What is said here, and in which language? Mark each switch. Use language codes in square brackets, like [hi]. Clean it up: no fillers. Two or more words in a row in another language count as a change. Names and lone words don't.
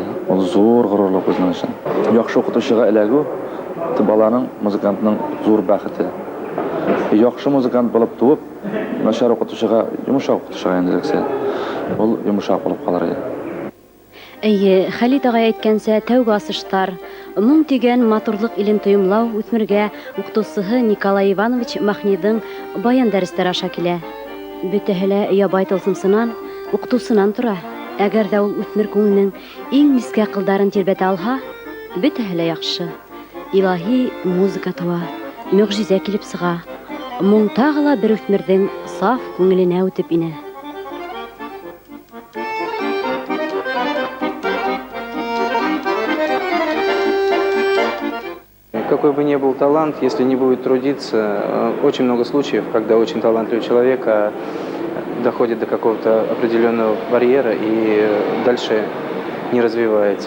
[tt] Ул зур горурлык үзенең өчен. Яхшы укытучыга эләгү баланың, музыкантның зур бәхете. Яхшы музыкант булып туып, начар укытучыга, йомшак укытучыга инделексе, ул йомшак булып калыр иде. Әйе, [ba] Хәлит ағай әйткәнсә, тәүге асыштар, моң тигән матурлык илен тойомлау үҫмергә уҡытыусыһы Николай Иванович Махниҙың баян дәрестәре аша килә. Бөтәһе лә ябай тылсымсынан, уҡытыусынан тора. Әгәр ҙә ул үҫмер күңеленең иң нескә ҡылдарын тирбәтә алһа, бөтәһе лә яҡшы. Илаһи музыка туа, мөғжизә килеп сыға. Моң тағы ла бер үҫмерҙең саф күңеленә үтеп инә. [ru] Какой бы ни был талант, если не будет трудиться, очень много случаев, когда очень талантливый человек доходит до какого-то определенного барьера и дальше не развивается.